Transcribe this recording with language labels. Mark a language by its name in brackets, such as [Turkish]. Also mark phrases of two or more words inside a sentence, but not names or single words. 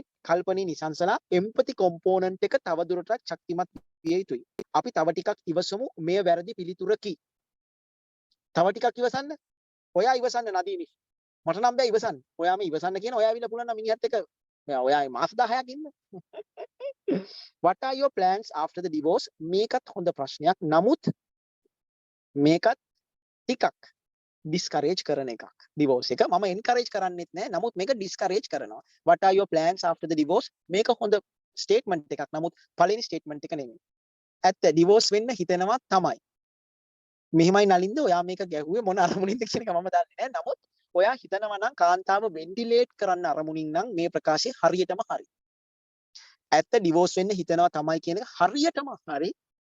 [Sinhala] කල්පනී නිසංසලා එම්පති කොම්පෝනන්ට් එක තව දුරටත් ශක්තිමත් විය යුතුයි. අපි තව ටිකක් ඉවසමු මේ වැරදි පිළිතුරකි. තව ටිකක් ඉවසන්න. ඔයා ඉවසන්න නදීනි. මට නම් බෑ ඉවසන්න. ඔයාම ඉවසන්න කියන ඔයා ඇවිල්ලා පුළුවන් නම් මිනිහත් එක්ක ඔයා මාස 10ක් ඉන්න. [English] What are your plans after the divorce? [Sinhala] මේකත් හොඳ ප්‍රශ්නයක්. නමුත් මේකත් ටිකක් discourage කරන එකක්. divorce එක මම encourage කරන්නෙත් නෑ. නමුත් මේක discourage කරනවා. [English] What are your plans after the divorce? [Sinhala] මේක හොඳ statement එකක්. නමුත් පළවෙනි statement එක නෙමෙයි. ඇත්ත divorce වෙන්න හිතෙනවා තමයි. මෙහෙමයි නලින්ද ඔයා මේක ගැහුවේ මොන අරමුණින්ද කියන එක මම දන්නේ නැහැ. නමුත් ඔයා හිතනවා නම් කාන්තාව වෙන්ටිලේට් කරන්න අරමුණින් නම් මේ ප්‍රකාශය හරියටම හරි. ඇත්ත ඩිවෝස් වෙන්න හිතනවා තමයි කියන එක හරියටම හරි.